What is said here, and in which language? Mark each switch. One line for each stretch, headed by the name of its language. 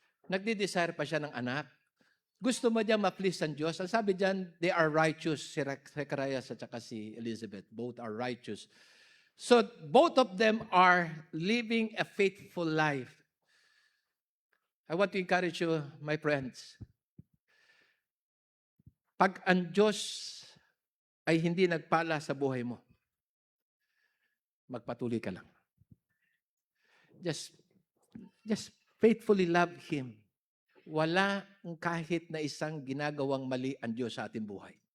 Filipino: Nagdi-desire pa siya ng anak? Gusto mo diyan ma-please ang Diyos? Ang sabi diyan, they are righteous. Si Zacarias at saka si Elizabeth, both are righteous.
English: So, both of them are living a faithful life. I want to encourage you, my friends.
Filipino: Pag ang Diyos ay hindi nagpala sa buhay mo, magpatuloy ka lang. Just faithfully love Him. Wala kahit na isang ginagawang mali ang Diyos sa ating buhay.